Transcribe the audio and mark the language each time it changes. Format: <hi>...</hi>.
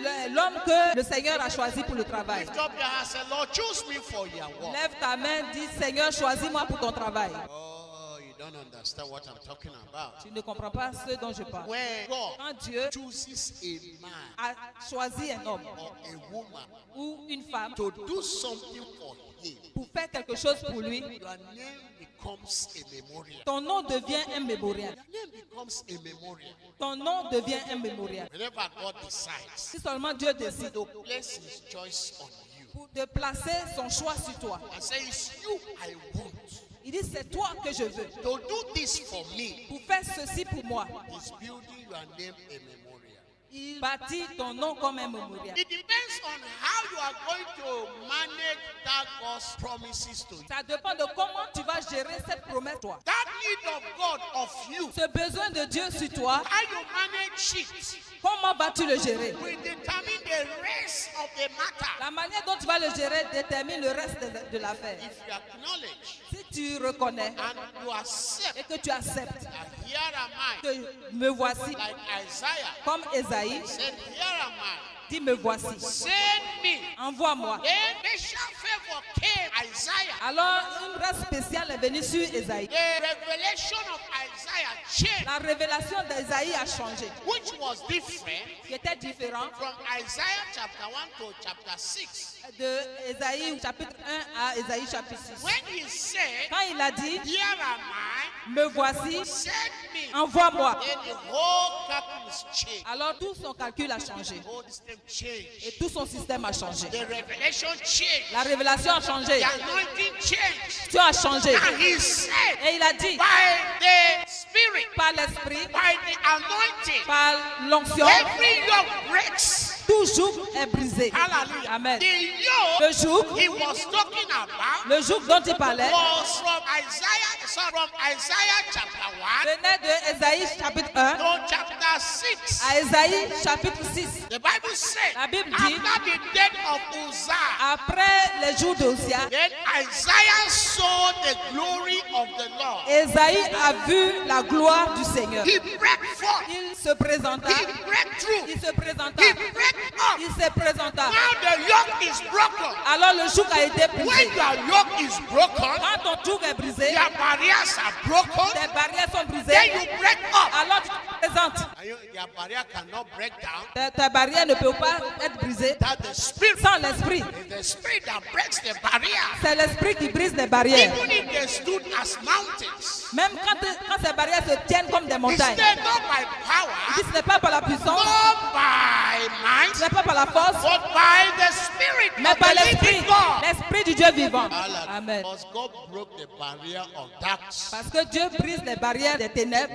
<fr>l'homme que le Seigneur a choisi pour le travail.</fr> <en>Lift up your hands and say, Lord, choose me for your work.</en> <fr>Lève ta main, dis Seigneur, choisis-moi pour ton travail.</fr> <en>Oh, you don't understand what I'm talking about.</en> <fr>Tu ne comprends pas ce dont je parle.</fr> <en>When God</en> <fr>Quand Dieu</fr> <en>chooses a man</en> <fr>a choisi un homme</fr> <en>or a woman</en> <fr>ou une femme</fr> <en>to do something for him,</en> <fr>pour faire quelque chose pour lui,</fr> <en>your name becomes a memorial.</en> <fr>ton nom devient un mémorial.</fr> <en>Your name becomes a memorial.</en> <fr>Ton nom devient un mémorial.</fr> <en>Whenever God decides</en> <fr>Si seulement Dieu décide</fr> <en>to place his choice on you</en> <fr>de placer son choix sur toi,</fr> <en>and say, it's you I want</en> <fr>il dit c'est toi que je veux.</fr> <en>to do this for me,</en> <fr>Pour faire ceci pour moi,</fr> <en>he's building your name a memorial.</en> <fr>il bâtit ton nom comme un mémorial.</fr> <en>It depends on how you are going to manage that God's promises to you.</en> <fr>Ça dépend de comment tu vas gérer cette promesse toi.</fr> <en>That need of God of you,</en> <fr>Ce besoin de Dieu sur toi,</fr> <en>how you manage it,</en> <fr>comment vas-tu le gérer?</fr> <en>will determine the rest of the matter.</en> <fr>La manière dont tu vas le gérer détermine le reste de l'affaire.</fr> <en>If you acknowledge</en> <fr>Si tu reconnais</fr> <en>and you accept</en> <fr>et que tu acceptes</fr> <en>that here am I,</en> <fr>que me voici,</fr> <en>like Isaiah</en> <fr>comme Esaïe,</fr> <en>said, here am I,</en> <fr>dis me voici,</fr> <en>send me.</en> <fr>envoie-moi.</fr> <en>Then special favor came Isaiah.</en> <fr>Alors une grâce spéciale est venue sur Esaïe.</fr> <en>The revelation of Isaiah changed,</en> <fr>La révélation d'Esaïe a changé,</fr> <en>which was different</en> <fr>qui était différent</fr> <en>from Isaiah chapter 1 to chapter 6.</en> <fr>de Esaïe chapitre 1 à Esaïe chapitre 6.</fr> <en>When he said,</en> <fr>Quand il a dit,</fr> <en>here am</en> <fr>me voici,</fr> <en>I, send me,</en> <fr>envoie-moi,</fr> <en>then the whole calculus changed.</en> <fr>alors tout son calcul a changé</fr> <en>The whole system changed.</en> <fr>et tout son système a changé.</fr> <en>The revelation changed.</en> <fr>La révélation a changé,</fr> <en>The anointing changed.</en> <fr>Dieu a changé.</fr> <en>And he said,</en> <fr>Et il a dit,</fr> <en>by the Spirit,</en> <fr>par l'esprit,</fr> <en>by the anointing,</en> <fr>par l'onction,</fr> <en>every yoke breaks.</en> <fr>tout joug est brisé.</fr> <en>Hallelujah.</en> <fr>Amen.</fr> <en>The yoke</en> <fr>Le joug,</fr> <en>he was talking about</en> <fr>le joug dont il parlait,</fr> <en>was from Isaiah chapter 1</en> <fr>venait de Esaïe chapitre 1</fr> <en>to chapter 6.</en> <fr>à Esaïe chapitre 6.</fr> <en>The Bible said,</en> <fr>La Bible dit,</fr> <en>after the death of Uzziah,</en> <fr>après les jours d'Osia,</fr> <en>then Isaiah saw the glory of the Lord.</en> <fr>Esaïe a vu la gloire du Seigneur.</fr> <en>He broke forth.</en> <fr>Il se présenta,</fr> <en>He broke through.</en> <fr>il se présenta,</fr> <en>He broke up.</en> <fr>il se présenta.</fr> <en>Now the yoke is broken.</en> <fr>Alors le joug a été</fr> <en>When</en> <fr>brisé.</fr> <en>your yoke is broken,</en> <fr>Quand ton joug est brisé,</fr> <en>your barriers are broken.</en> <fr>tes barrières sont</fr> <en>Then</en> <fr>brisées,</fr> <en>you break up.</en> <fr>alors tu te présentes.</fr> <en>Your barrier cannot break down.</en> <fr>Ta barrière ne peut pas être brisée</fr> <en>That the spirit</en> <fr>sans l'esprit.</fr> <en>is the spirit that breaks the barrier.</en> <fr>C'est l'esprit qui brise les barrières.</fr> <en>Even if they stood as mountains,</en> <fr>Même quand ces barrières se tiennent comme des</fr> <en>it's</en> <fr>montagnes.</fr> <en>not by</en> <fr>Il</fr> <en>power,</en> <fr>dit ce n'est pas par la puissance,</fr> <en>not by</en> <fr>ce</fr> <en>might,</en> <fr>n'est pas par la force,</fr> <en>but by the spirit</en> <fr>mais</fr> <en>of</en> <fr>par</fr> <en>the living</en> <fr>l'esprit,</fr> <en>God.</en> <fr>l'esprit du Dieu vivant. Amen.</fr> <en>Because God broke the barrier of darkness</en> <fr>Parce que Dieu brise les barrières des ténèbres</fr>